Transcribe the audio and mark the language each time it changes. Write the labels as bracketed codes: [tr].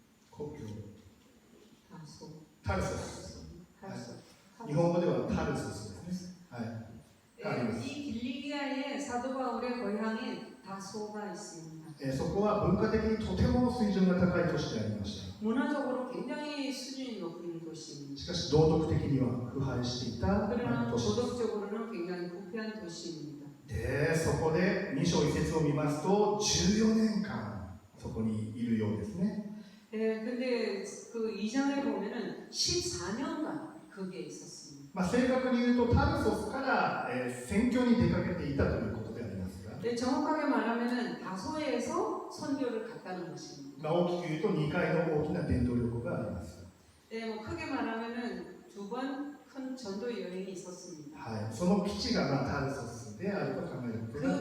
[ja] 故郷タルソス。日本語ではタルソスですね。はい。 [ko] 이 길리기아에 사도 바울의 고향인 다소가 있습니다. [ja] そこは文化的にとても水準が高い都市でありました。 [ko] 문화적으로 굉장히 수준이 높은 도시입니다. [ja] しかし道徳的には腐敗していた [ko] 그러나 [ja] 都市です。 [ko] 도덕적으로는 굉장히 부패한 도시입니다. [ja] で、そこで2章1節を見ますと14年間そこにいるようですね。 [ko] 근데 그 2장에 보면은 14년간 거기에 있었습니다. [ja] 正確に言うとタルソスから、宣教に出かけていたということでありますが、 [ko] 정확하게 말하면은 다소에서 선교를 갔다는 것입니다. [ja] 大きく言うと2回の大きな伝統旅行があります。 [ko] 크게 말하면은 2번 큰 전도 여행이 있었습니다. [ja] その基地がタルソスであると考えることがで